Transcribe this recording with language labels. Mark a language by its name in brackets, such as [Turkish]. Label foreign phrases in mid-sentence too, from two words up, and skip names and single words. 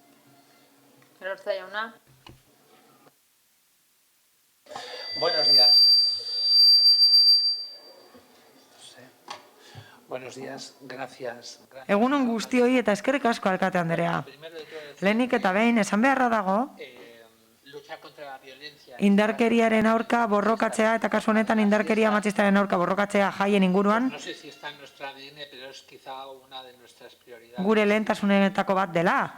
[Basque] Elorza jauna. [Spanish] Buenos días. Buenos días, gracias. [Basque] Egunon guztioi eta eskerrik asko alkate Andrea. Lehenik eta behin esan beharra dago, indarkeriaren aurka borrokatzea eta kasu honetan indarkeria matxistaren aurka borrokatzea jaien inguruan gure lehentasunetako bat dela.